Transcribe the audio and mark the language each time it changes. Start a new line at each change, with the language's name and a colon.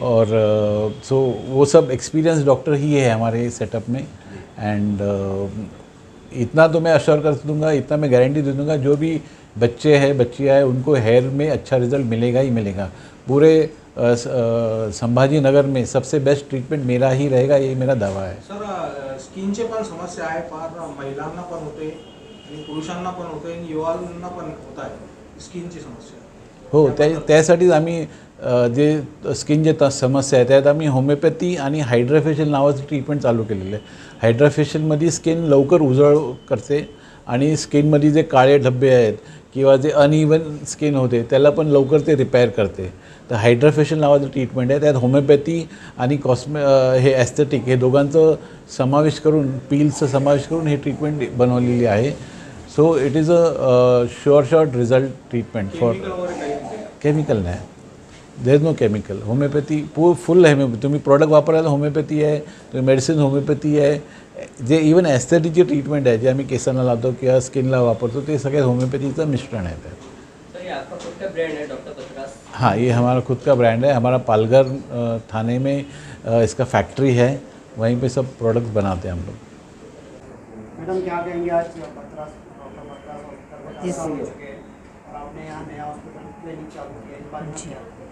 Hindi: और सो वो सब एक्सपीरियंस डॉक्टर ही है हमारे सेटअप में। एंड इतना तो मैं अश्योर कर दूंगा, इतना मैं गारंटी दे दूंगा, जो भी बच्चे हैं, बच्चियाँ हैं, उनको हेयर में अच्छा रिजल्ट मिलेगा ही मिलेगा। पूरे संभाजी नगर में सबसे बेस्ट ट्रीटमेंट मेरा ही रहेगा, ये मेरा दावा है।
Marathi: सर स्किनचे पण समस्या आहे, फार महिलांना पण होते आणि पुरुषांना पण होते आणि युवांना पण होत आहे स्किनची समस्या। हो, त्यासाठीच आम्ही जे स्किन जे समस्या आहे त्यात आम्ही होमिओपॅथी आणि हायड्राफेशियल नावाचं ट्रीटमेंट चालू केलेलं आहे। हायड्राफेशियलमध्ये स्किन लवकर उजळ करते आणि स्किनमध्ये जे काळे धब्बे आहेत किंवा जे अनइवन स्किन होते त्याला पण लवकर ते रिपेअर करते। तर हायड्राफेशियल नावाचं ट्रीटमेंट आहे, त्यात होमिओपॅथी आणि हे ॲस्थेटिक हे दोघांचं समावेश करून, पील्सचा समावेश करून हे ट्रीटमेंट बनवलेली आहे।
English: so it is a short result treatment for chemical
Marathi: नाही,
English: There is no chemical.
Marathi: Homeopathy फुल आहे, तुम्ही प्रॉडक्ट वापरायला होमिओपॅथी आहे, तुम्ही मेडिसिन होमिओपॅथी आहे, जे इवन ॲस्थेटिकचे ट्रीटमेंट आहे जे आम्ही केसांना लावतो किंवा स्किनला वापरतो, ते सगळ्यात होमिओपॅथीचं मिश्रण आहे त्यात।
Hindi: सर ये आपका खुद का ब्रांड है डॉक्टर बतराज? हाँ, ये हमारा खुद का ब्रांड है। हमारा पालघर थाने में इसका फैक्ट्री है, वहीं पे सब प्रोडक्ट्स बनाते हैं हम लोग। मैडम क्या कहेंगे, आज बतराज डॉक्टर बतराज हॉस्पिटल जी, हो चुके हैं और आपने यहाँ नया हॉस्पिटल क्लिनिक चालू किया, इस बारे में क्या?